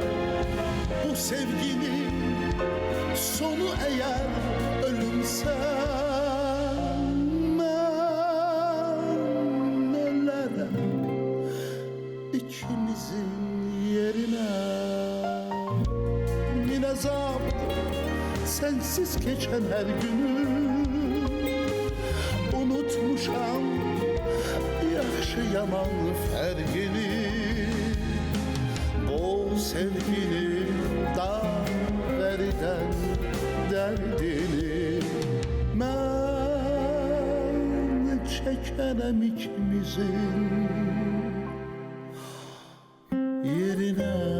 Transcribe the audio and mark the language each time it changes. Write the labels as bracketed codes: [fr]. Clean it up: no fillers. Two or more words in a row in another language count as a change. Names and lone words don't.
[tr] Bu sevginin sonu eğer ölümse, ben ölerim ikimizin yerine. sensiz geçen her günü [az] unutmuşam yaxşı yaman fərqini. Bu sevginin dağ-dərdən dərdini mən çəkənəm [tr] ikimizin yerine.